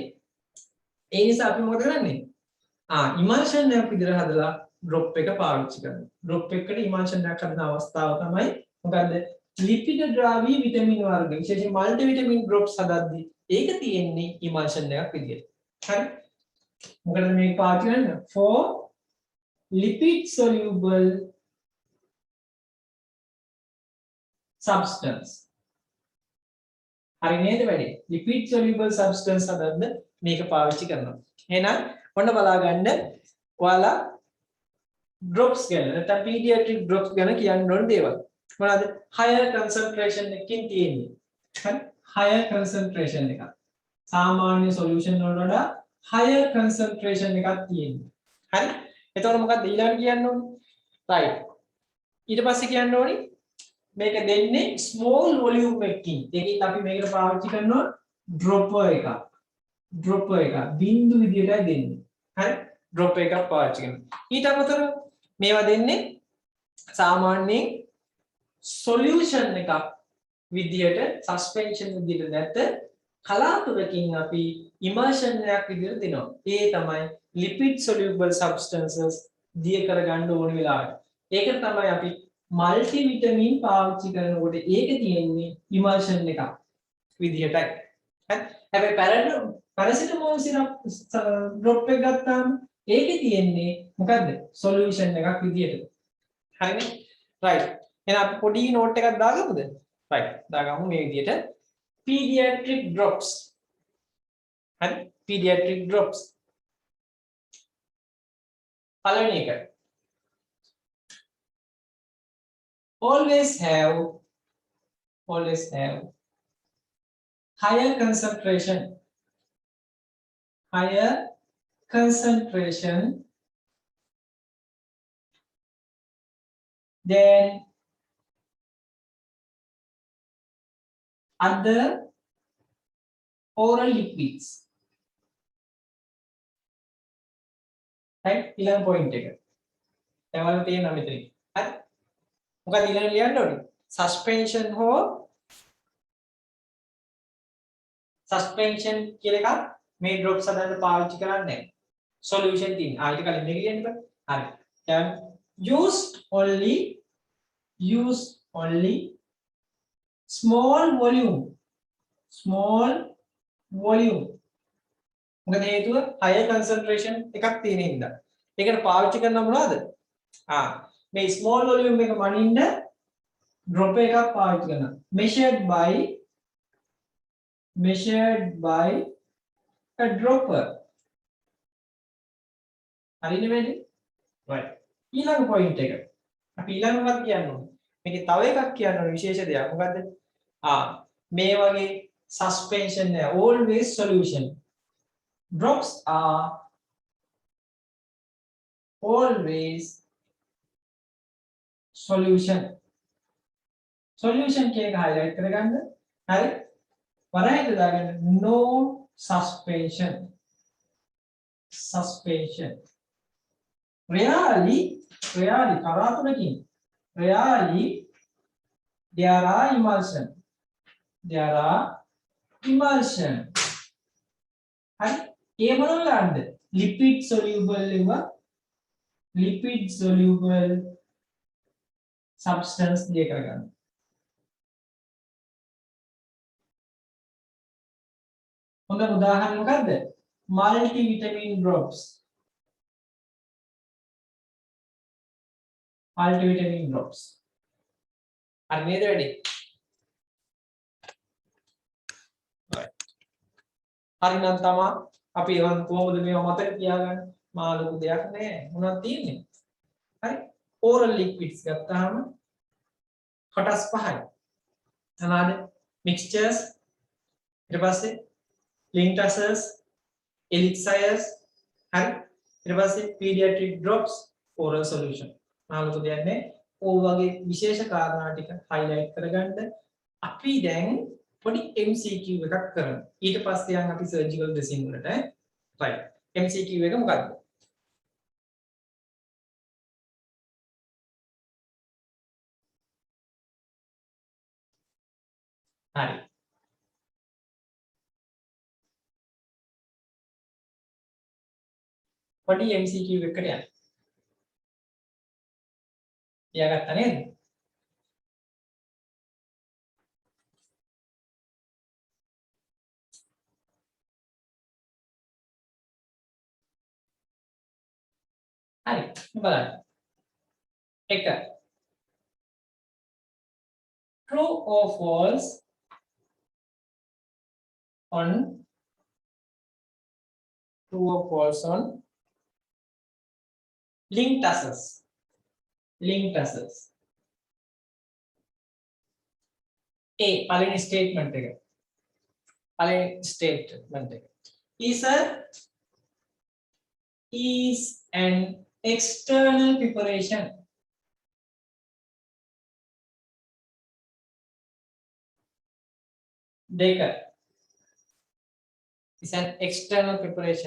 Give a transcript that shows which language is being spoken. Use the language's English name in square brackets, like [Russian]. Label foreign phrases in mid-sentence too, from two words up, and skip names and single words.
[Sinhala] ඒ නිසා අපි මොකද කරන්නේ? emulsion එකක් විදිහට හදලා drop එක පාවිච්චි කරනවා. drop එකකට emulsion එකක් හදන අවස්ථාව තමයි මොකද්ද? ලිපිඩ ද්‍රව්‍ය විටමින් වර්ග විශේෂයෙන් [English] multivitamin drops [Sinhala] හදද්දී ඒක තියෙන්නේ emulsion එකක් විදිහට. හරි? මොකද මේක පාවිච්චි කරන්නේ? [English] for lipid soluble substance [Sinhala] හරි නේද වැඩි [English] lipid soluble substance [Sinhala] හදන්න මේක පාවිච්චි කරනවා එහෙනම් ඔන්න බලා ගන්න ඔයාලා drops ගැන නැත්නම් [English] pediatric drops [Sinhala] ගැන කියන්න ඕන දේවල්. මොනවාද? [English] higher concentration [Sinhala] එකකින් තියෙන්නේ. හරි? [English] higher concentration [Sinhala] එකක්. සාමාන්‍ය solution වලට වඩා [English] higher concentration [Sinhala] එකක් තියෙන්නේ. හරි? එතකොට මොකක්ද ඊළඟට කියන්න ඕනේ? right. ඊට පස්සේ කියන්න ඕනේ මේක දෙන්නේ small volume එකකින්. ඒකෙන් අපි මේකට පාවිච්චි කරනවා dropper එකක්. dropper එකක්. බින්දු විදියටයි දෙන්නේ. හරි? dropper එකක් පාවිච්චි කරනවා. ඊට අමතරව මේවා දෙන්නේ සාමාන්‍යයෙන් solution එකක් විදියට suspension විදියට නැත්te කලාතුරකින් අපි immersion එකක් විදියට දෙනවා. ඒ තමයි [English] lipid soluble substances [Sinhala] දිය කරගන්න ඕන වෙලාවට. ඒක තමයි අපි multivitamin පාවිච්චි කරනකොට ඒක තියෙන්නේ immersion එකක් විදියටයි. හරි? හැබැයි [English] paracetamol syrup drop [Sinhala] එක ගත්තාම ඒකේ තියෙන්නේ මොකද්ද? solution එකක් විදියට. හරිනේ? right. එහෙනම් අපි පොඩි note එකක් දාගමුද? right. දාගමු මේ විදියට [English] pediatric drops. හරි? pediatric drops. [Sinhala] පළවෙනි එක. [English] always have higher concentration than other oral liquids. right? [Sinhala] ඊළඟ point එක. ඒවල තියෙනවා මෙතන. හරි? මොකක්ද ඊළඟ ලියන්න ඕනේ? suspension හෝ suspension කියලා එකක් මේ drops හදන්න පාවිච්චි කරන්නේ නැහැ. solution තියෙන. ඊට කලින් මේක ලියන්න බෑ. හරි. දැන් [English] used only small volume [Sinhala] මොකද හේතුව [English] higher concentration [Sinhala] එකක් තියෙන හින්දා. ඒකට පාවිච්චි කරන මොනවද? මේ [English] small volume [Sinhala] එක මනින්න drop එකක් පාවිච්චි කරනවා. [English] measured by a dropper. [Sinhala] හරිනේ වෙන්නේ? right. ඊළඟ point එක. අපි ඊළඟ මොකක්ද කියන්න ඕනේ? මේකේ තව එකක් කියන්න ඕනේ විශේෂ දෙයක්. මොකද්ද? මේ වගේ suspension එක always solution. [English] Drops are always solution. [Sinhala] Solution කියන එක highlight කරගන්න. හරි? වරහයට දාගන්න [English] no suspension. Rarely කලාතුරකින් rarely there are emulsion. [Sinhala] හරි? ඒ මොනවාද? [English] lipid soluble substance [Sinhala] දිය කරගන්න. හොඳ උදාහරණ මොකද්ද? [English] multivitamin drops. [Sinhala] හරි නේද වැඩි? හරි නම් තමයි අපි එවන් කොහොමද මේව මතක තියාගන්නේ? මා ලොකු දෙයක් නෑ. මොනවද තියෙන්නේ? හරි? [English] oral liquids [Sinhala] ගත්තාම කොටස් පහයි. මොනවාද? mixtures ඊට පස්සේ [English] linctuses, elixirs [Sinhala] හරි? ඊට පස්සේ [English] pediatric drops, oral solution. [Sinhala] මා ලොකු දෙයක් නෑ. ඕ වගේ විශේෂ කාරණා ටික highlight කරගන්න අපි දැන් පොඩි MCQ එකක් කරමු. ඊට පස්සේ යන් අපි surgical dressing වලට. right. MCQ එක මොකක්ද? හරි. පොඩි MCQ එකකට යන්න. තියාගත්තා නේද? හරි බලන්න. [English] එක true or false on linctuses. linked tassels. A පළවෙනි statement එක. [Sinhala] පළවෙනි statement එක. [English] Is an external preparation. Decker. Is an external preparation.